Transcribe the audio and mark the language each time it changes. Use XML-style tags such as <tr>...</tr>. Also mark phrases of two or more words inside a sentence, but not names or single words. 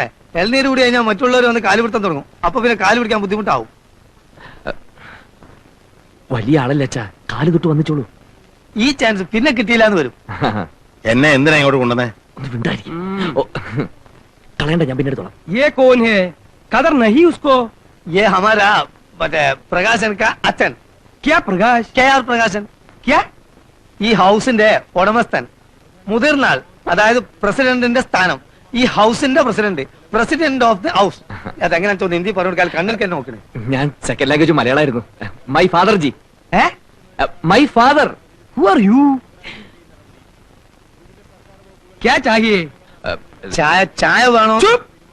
<ml>എൽനീര് കൂടി കഴിഞ്ഞാൽ മറ്റുള്ളവർ വന്ന് കാല് പിടുത്തം തുടങ്ങും. അപ്പൊ പിന്നെ കാല് പിടിക്കാൻ ബുദ്ധിമുട്ടാവും. വലിയ ആളല്ലേ അച്ഛാ, കാല് തൊട്ട് വന്നിച്ചോളൂ. ഈ ചാൻസ് പിന്നെ കിട്ടിയില്ല എന്ന് വരും. എന്നെ എന്തിനാ ഇങ്ങോട്ട് കൊണ്ടുവന്നേ? ഒന്ന് മിണ്ടായിരിക്കും. കളയണ്ട, ഞാൻ പിന്നെ എടുത്തോളാം.</ml> <hi>ये कौन है? कदर नहीं उसको. ये हमारा മറ്റേ പ്രകാശൻ കാ അച്ഛൻ. क्या प्रकाश?</hi> <ml>KR പ്രകാശൻ.</ml> <hi>क्या?</hi> <ml>ഈ ഹൗസിന്റെ ഉടമസ്ഥൻ, മുതിർന്നാൾ, അതായത് പ്രസിഡന്റിന്റെ സ്ഥാനം. ഈ ഹൗസിന്റെ പ്രസിഡന്റ്,</ml> <en>president of the house.</en> <ml>അതെങ്ങനെയാ തോന്നുന്നു? ഹിന്ദി പറഞ്ഞു കൊടുക്കാൻ കണ്ണിൽ തന്നെ നോക്കണേ. ഞാൻ</ml> <en>second language</en> <ml>മലയാളമായിരുന്നു.</ml> <en>my father ജി. my father. Who are you?</en> <hi>क्या चाहिए?</hi> <ml>ചായ ചായ വേണോ?</ml> <hi>चुप.</hi>